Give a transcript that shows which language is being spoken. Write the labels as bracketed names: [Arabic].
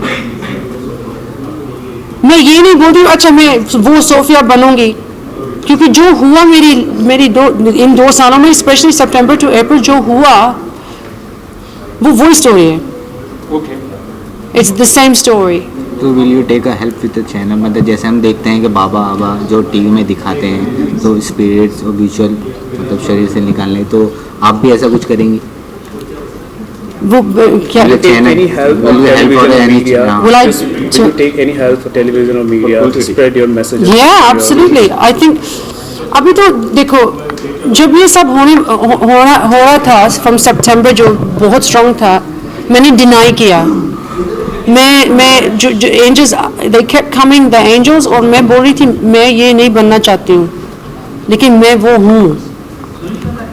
[Hindi] मैं ये नहीं बोल रही हूँ अच्छा मैं वो सोफिया बनूंगी, क्योंकि जो हुआ मेरी इन 2 सालों में, स्पेशली सितंबर टू अप्रैल जो हुआ, वो स्टोरी है। [English] It's the same story. [Hindi] तो [English] Will you take a help with the channel? [Hindi] मतलब जैसे हम देखते हैं कि बाबा जो टीवी में दिखाते हैं, तो स्पिरिट्स और विजुअल मतलब शरीर से निकालने, तो आप भी ऐसा कुछ करेंगी? वो क्या channel [English] any help on television or media? Will you take any help for television or media to spread your message? Yeah, absolutely. [Hindi] I think अभी तो देखो, जब ये सब हो रहा था फ्रॉम सितंबर, जो बहुत स्ट्रॉन्ग था, मैंने डिनाई किया। मैं जो angels, [English] they kept coming the angels, [Hindi] और मैं बोल रही थी मैं ये नहीं बनना चाहती हूँ, लेकिन मैं वो हूँ।